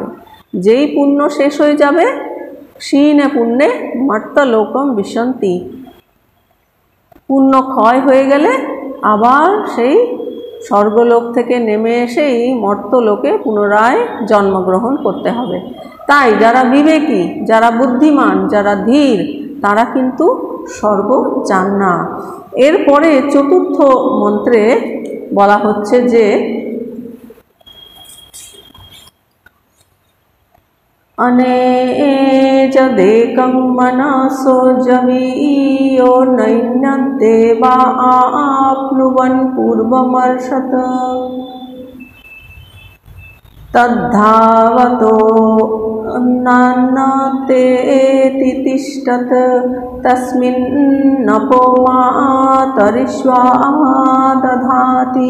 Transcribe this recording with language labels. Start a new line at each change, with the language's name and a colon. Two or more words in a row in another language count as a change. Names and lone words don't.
Bangla: যেই পুণ্য শেষ হয়ে যাবে,
Sanskrit: ক্ষীণে পুণ্যে মর্ত্যলোকম বিশন্তি,
Bangla: পুণ্য ক্ষয় হয়ে গেলে আবার সেই স্বর্গলোক থেকে নেমে এসে এই মর্ত্যলোকে পুনরায় জন্মগ্রহণ করতে হবে। তাই যারা বিবেকী, যারা বুদ্ধিমান, যারা ধীর, তারা কিন্তু স্বর্গ চান না। এরপরে চতুর্থ মন্ত্রে বলা হচ্ছে যে
Sanskrit: अनेजदेकं मनसो जवीयो नैनद्देवा आप्नुवन् पूर्वमर्षत तद्धावतो नान्नतेति तिष्ठत तस्मिन्नपो मातरिश्वा दधाति।